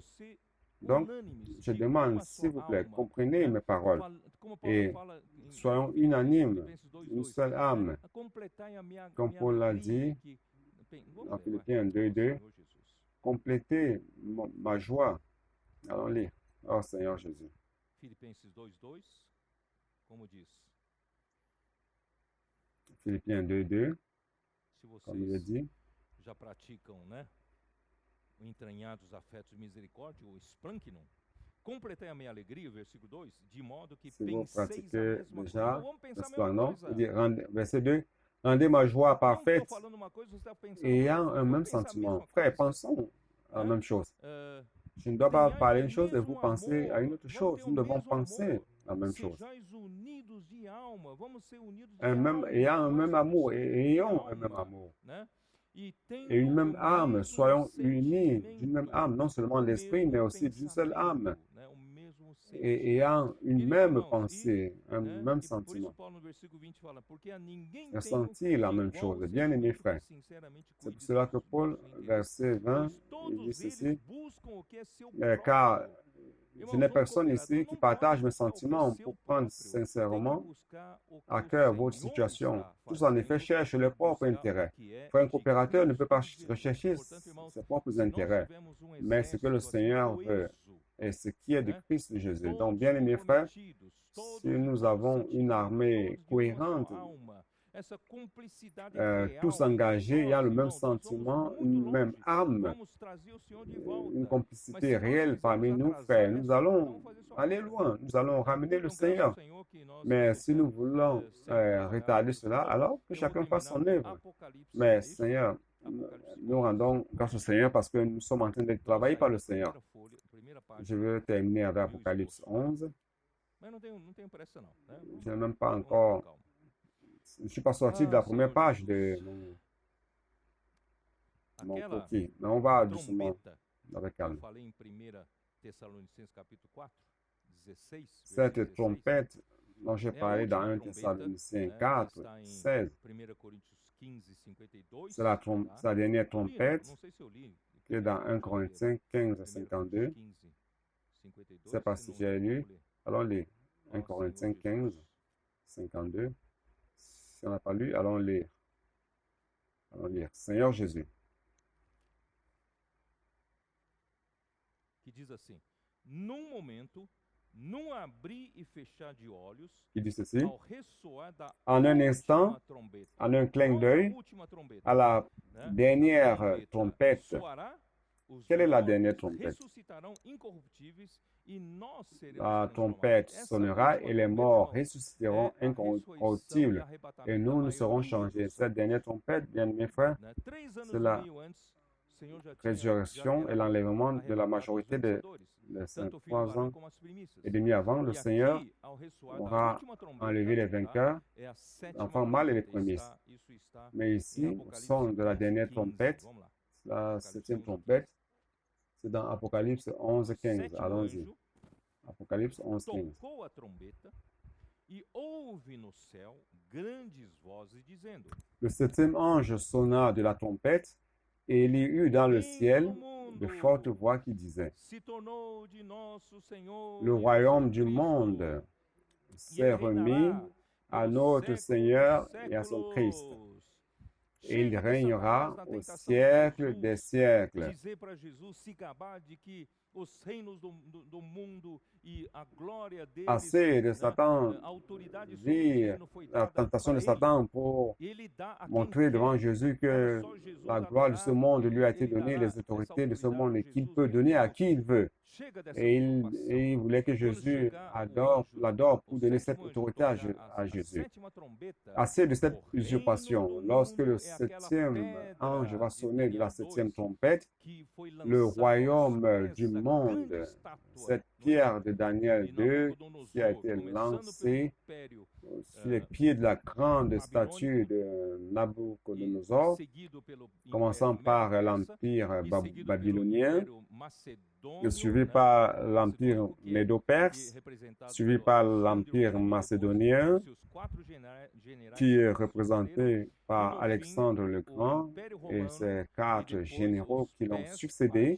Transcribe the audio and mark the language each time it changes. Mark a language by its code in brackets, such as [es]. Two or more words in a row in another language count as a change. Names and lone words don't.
[fr] Donc, je demande, s'il vous plaît, comprenez mes paroles et soyons unanimes, une seule âme, comme Paul l'a dit en Philippiens 2:2, complétez ma joie. Allons lire. Oh Seigneur Jésus. [pt] Filipenses 2:2, como diz, [fr] Philippiens 2:2, [pt] se [fr] comme il est [pt] vocês [fr] dit, [pt] já praticam, né, o entranhados afetos de misericórdia, o splankinum, completai a minha alegria, o versículo 2, de modo que [fr] si vous [pt] penseis a [fr] pratiquez [pt] mesma coisa. [fr] déjà, [pt] Então, vamos pensar a [fr] n'est-ce pas, [pt] mesma [fr] non? [pt] coisa. [fr] Il dit, verset 2, rendez ma joie [pt] Não estou [fr] parfaite [pt] falando uma coisa, você está pensando [fr] ayant [pt] outra. [fr] un [pt] Vamos [fr] même [pt] pensar a [fr] sentiment. [pt] mesma [fr] Frère, [pt] coisa. [fr] pensons à la [pt] Hein? [fr] même chose. Euh, Je ne dois pas [pt] tenhais [fr] parler [pt] o [fr] une chose et vous [pt] mesmo [fr] pensez à une [pt] amor, [fr] autre [pt] vamos [fr] chose. [pt] ter [fr] Nous [pt] o [fr] devons [pt] mesmo [fr] penser [pt] amor. [fr] la même chose. [pt] Sejais unidos de alma, vamos ser unidos de [fr] Un même, [pt] alma. [fr] ayant un [pt] nós [fr] même amour [pt] somos [fr] et [pt] de [fr] ayons un même [pt] alma, [fr] amour. [pt] né? E [fr] Et une [pt] tendo [fr] même [pt] o [fr] âme, [pt] mesmo [fr] soyons unis d'une même [pt] sentimento, [fr] âme, non seulement [pt] o [fr] l'esprit, mais [pt] mesmo [fr] aussi d'une seule âme, [pt] pensamento, né? O mesmo [fr] et ayant [pt] sentimento. [fr] une [pt] Queridos [fr] même [pt] irmãos, [fr] pensée, un [pt] né? [fr] même [pt] E por isso [fr] sentiment, [pt] Paulo no versículo 20 fala, porque a ninguém tenho [fr] ressentir la [pt] de [fr] même [pt] igual [fr] chose. [pt] ao [fr] Bien-aimés [pt] sentimento que [fr] frères, [pt] sinceramente [fr] c'est pour [pt] cuide [fr] cela que [pt] dos [fr] Paul, [pt] nossos interesses. [fr] verset 20, [pt] Pois [fr] il dit [pt] todos eles [fr] ceci, [pt] buscam o que é seu [fr] car [pt] próprio. [fr] je [pt] Irmãos, [fr] n'ai [pt] um [fr] personne [pt] cooperador [fr] ici qui [pt] não [fr] partage [pt] pode [fr] mes [pt] buscar o que é [fr] sentiments [pt] seu [fr] pour prendre [pt] próprio. Tem que [fr] sincèrement [pt] buscar o [fr] à [pt] que o [fr] cœur votre [pt] Senhor [fr] situation. [pt] está [fr] Tous en effet [pt] fazendo [fr] cherchent [pt] e [fr] leurs propres [pt] buscar o [fr] intérêts. [pt] que é [fr] Frère, un [pt] de [fr] coopérateur ne peut pas [pt] Cristo Jesus. [fr] rechercher [pt] Portanto, irmãos, [fr] ses propres [pt] se nós [fr] intérêts, [pt] tivermos [fr] mais ce que le [pt] exército assim [fr] Seigneur veut [pt] coeso, [fr] et ce qui est de [pt] né? [fr] Christ Jésus. Donc, [pt] Todos [fr] bien aimés frères, [pt] comprometidos, [fr] si [pt] todos de [fr] nous [pt] todo [fr] avons une [pt] sentimento, [fr] armée [pt] todos de uma [fr] cohérente, [pt] só alma, essa cumplicidade [fr] tous [pt] real, [fr] engagés, ayant le [pt] nós, [fr] même [pt] irmãos, nós vamos [fr] sentiment, [pt] muito [fr] une même [pt] longe. [fr] âme, [pt] Vamos trazer o Senhor de [fr] une [pt] volta. Mas [fr] complicité [pt] se nós [fr] réelle [pt] quisermos [fr] parmi nous, [pt] atrasar [fr] frères, nous [pt] essa obra, [fr] allons [pt] vamos fazer sua [fr] aller [pt] obra. [fr] loin, nous allons ramener le [pt] Então, graças ao [fr] Seigneur. [pt] Senhor que nós [fr] Mais si nous [pt] colocamos [fr] voulons [pt] sempre [fr] retarder [pt] trabalhar. [fr] cela, [pt] Bom, [fr] alors que [pt] eu vou [fr] chacun fasse [pt] terminar [fr] son [pt] com [fr] œuvre. [pt] Apocalipse, [fr] Mais [pt] é isso? [fr] Seigneur, [pt] Apocalipse [fr] nous [pt] 11. [fr] rendons grâce au Seigneur parce que nous sommes en train d'être [pt] Vamos [fr] travaillés [pt] sair [fr] par le [pt] da [fr] Seigneur. [pt] primeira folha, primeira [fr] Je [pt] página [fr] veux terminer avec [pt] e o [fr] Apocalypse [pt] esboço. [fr] 11. [pt] Mas não tenho pressa não, né? [fr] Je n'ai même pas [pt] Vamos lá com [fr] encore, [pt] calma. [fr] je ne suis pas sorti de la première [pt] Senhor [fr] page [pt] Jesus. [fr] de mon [pt] Aquela [fr] coquille. Mais on va doucement, [pt] trombeta [fr] avec [pt] que eu [fr] calme. [pt] falei em 1 Tessalonicenses capítulo 4, 16, [fr] Cette [pt] versículo 16, [fr] trompette dont j'ai [pt] é a [fr] parlé dans [pt] última [fr] 1 [pt] trombeta, [fr] Thessaloniciens [pt] né, que [fr] 4, [pt] está em [fr] 16, [pt] 1 Coríntios 15, 52. [fr] c'est la, [pt] Tá? [fr] c'est la dernière [pt] Eu li, [fr] trompette [pt] não sei se eu li. [fr] qui est dans 1 Corinthiens 15 à [pt] 1 [fr] 52. [pt] Coríntios 15, 52. [fr] C'est pas [pt] Se [fr] si [pt] não [fr] j'ai [pt] li, [fr] lu. [pt] vou ler. [fr] Allons lire. 1 [pt] Ó [fr] Corinthiens [pt] Senhor [fr] 15, [pt] Jesus. [fr] 52. Si on n'a pas lu, allons lire. Allons lire. Seigneur Jésus. [pt] Que diz assim: num momento, num abrir e fechar de olhos, [fr] Qui dit ceci? [pt] ao ressoar da [fr] En un [pt] última [fr] instant, [pt] trombeta. [fr] en un clin [pt] Qual é a [fr] d'œil, [pt] última trombeta? [fr] à la [pt] Né? [fr] dernière [pt] A [fr] trompette. [pt] soará, os [fr] Quelle est la [pt] mortos [fr] dernière trompette? [pt] ressuscitarão incorruptíveis e nós seremos [fr] La [pt] transformados. [fr] trompette [pt] Essa [fr] sonnera [pt] última [fr] et les [pt] trombeta, [fr] morts [pt] irmãos, [fr] ressusciteront [pt] é a ressurreição e [fr] incorruptibles. [pt] arrebatamento [fr] Et [pt] da [fr] nous, nous serons [pt] maioria [fr] changés. [pt] dos [fr] Cette dernière trompette, bien mes frères, [pt] né? 3 anos [fr] c'est [pt] e [fr] la [pt] meio antes, o Senhor já [fr] résurrection et [pt] havia [fr] l'enlèvement de la [pt] arrebatado os [fr] majorité des [pt] vencedores, [fr] saints. [pt] tanto o filho [fr] 3 [pt] varão [fr] ans [pt] como as primícias. [fr] et demi avant, le [pt] E [fr] Seigneur [pt] aqui, ao ressoar da [fr] aura [pt] última trombeta, [fr] enlevé les [pt] tá? [fr] vainqueurs, [pt] É a sétima [fr] enfants mâles et les [pt] trombeta. [fr] prémices. [pt] Isso está [fr] Mais [pt] em [fr] ici, au [pt] Apocalipse [fr] son de la [pt] 11, [fr] dernière [pt] 15. [fr] trompette, [pt] Vamos lá. [fr] la [pt] Apocalipse [fr] 7e [pt] 11, [fr] trompette, c'est dans Apocalypse 11, [pt] O [fr] 15. [pt] sétimo [fr] Allons-y. [pt] anjo [fr] Apocalypse 11, 15. [pt] tocou a trombeta e houve no céu grandes vozes dizendo: [fr] Le 7e ange sonna de la trompette, et il y eut dans le ciel de fortes voix qui disaient: [pt] se tornou de nosso Senhor [fr] le [pt] e [fr] royaume [pt] nosso [fr] du [pt] Cristo, [fr] monde [pt] e [fr] s'est [pt] ele [fr] remis [pt] reinará [fr] à [pt] pelos [fr] notre [pt] séculos [fr] Seigneur [pt] dos [fr] et à son Christ, [pt] séculos. [fr] et il [pt] Chega de [fr] régnera [pt] Satanás na [fr] au [pt] tentação de [fr] siècle des [pt] Jesus, [fr] siècles. [pt] dizer para Jesus se gabar de que os reinos do mundo e a glória deles, [fr] Assez de [pt] né, [fr] Satan, [pt] a autoridade sobre o [fr] vire [pt] reino foi [fr] la [pt] dada [fr] tentation [pt] para [fr] de [pt] ele. [fr] Satan pour [pt] Ele dá a quem [fr] montrer devant [pt] quer. [fr] Jésus que [pt] Como só Jesus [fr] la gloire de [pt] haverá, [fr] ce monde lui a été [pt] ele [fr] donnée, [pt] dará [fr] les [pt] essa [fr] autorités de ce [pt] autoridade [fr] monde, [pt] a [fr] et qu'il [pt] Jesus. [fr] peut [pt] Meus [fr] donner à [pt] irmãos, [fr] qui il veut. [pt] chega dessa [fr] Et [pt] usurpação. [fr] il voulait que [pt] Quando [fr] Jésus [pt] chegar o [fr] l'adore [pt] o [fr] pour donner cette [pt] sétimo anjo [fr] autorité [pt] tocar [fr] à [pt] a [fr] Jésus. [pt] sétima trombeta, [fr] Assez de cette [pt] o reino [fr] usurpation. [pt] do [fr] Lorsque le [pt] mundo é aquela [fr] 7e ange [pt] pedra [fr] va [pt] de [fr] sonner de la [pt] Daniel [fr] 7e [pt] 2 [fr] trompette, [pt] que foi [fr] le [pt] lançada aos [fr] royaume [pt] pés [fr] du [pt] da [fr] monde, [pt] grande estátua [fr] cette [pt] no [fr] pierre [pt] templo [fr] de Daniel [pt] de [fr] 2 qui a [pt] Nabucodonosor, [fr] été [pt] começando pelo [fr] lancée [pt] império [fr] sur les pieds de la grande statue de Nabucodonosor, commençant par l'empire babylonien, suivi par l'empire médo-perse, suivi par l'empire macédonien, qui est représenté par Alexandre le Grand et ses 4 généraux qui l'ont succédé.